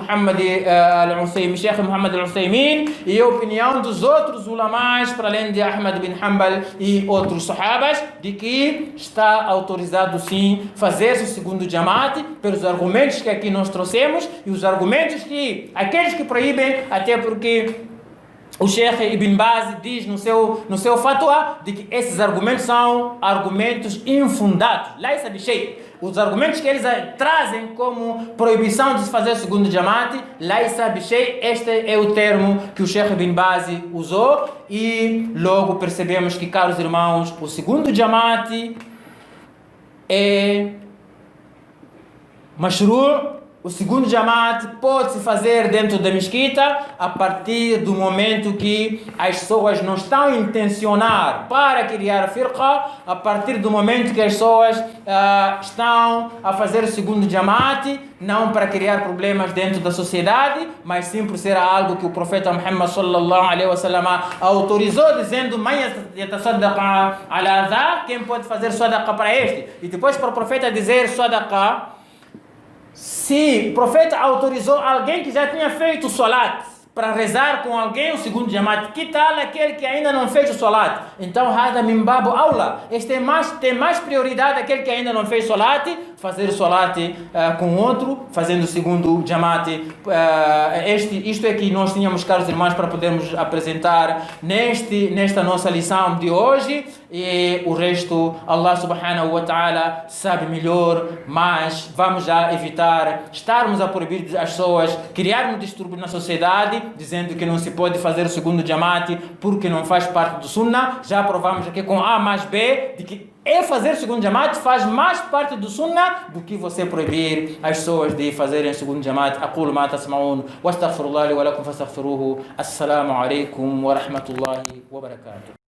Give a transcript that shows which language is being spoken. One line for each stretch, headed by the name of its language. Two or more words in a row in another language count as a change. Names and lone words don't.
Portuguese: Sheikh Muhammad al-Uthaymin, e a opinião dos outros ulamás, para além de Ahmad bin Hanbal e outros sahabas, de que está autorizado sim fazer-se o segundo Jamaat, pelos argumentos que aqui nós trouxemos, e os argumentos que aqueles que proíbem, até porque o Sheikh Ibn Baz diz no seu fatwa de que esses argumentos são argumentos infundados.
Arabic: ليس بشيء.
Portuguese: Os argumentos que eles trazem como proibição de se fazer o segundo Jamaat,
Arabic: ليس بشيء,
Portuguese: este é o termo que o Sheikh Ibn Baz usou, e logo percebemos que, caros irmãos, o segundo Jamaat é mashru'. O segundo Jamaat pode-se fazer dentro da mesquita a partir do momento que as pessoas não estão a intencionar para criar firqa, a partir do momento que as pessoas estão a fazer o segundo Jamaat, não para criar problemas dentro da sociedade, mas sim por ser algo que o profeta Muhammad
Arabic: صلى الله عليه وسلم
Portuguese: autorizou, dizendo:
Arabic: "من يتصدق على هذا",
Portuguese: quem pode fazer sadaqa para este? E depois para o profeta dizer sadaqa, se o profeta autorizou alguém que já tinha feito salat para rezar com alguém o segundo Jamaat, que tal aquele que ainda não fez o salat? Então,
Arabic: هذا من باب أولى.
Portuguese: Este tem mais prioridade aquele que ainda não fez salat, fazer o salat com outro, fazendo o segundo Jamaat. Isto é que nós tínhamos, caros irmãos, para podermos apresentar nesta nossa lição de hoje. E o resto,
Arabic: الله سبحانه وتعالى
Portuguese: sabe melhor, mas vamos já evitar estarmos a proibir as pessoas, criarmos distúrbio na sociedade, dizendo que não se pode fazer o segundo Jamaat porque não faz parte do Sunnah. Já provamos aqui com A mais B de que fazer o segundo Jamaat faz mais parte do Sunnah do que você proibir as pessoas de fazerem o segundo Jamaat.
Arabic: أقول ما تسمعون وأستغفر الله لي ولكم فاستغفروه. السلام عليكم ورحمة الله وبركاته.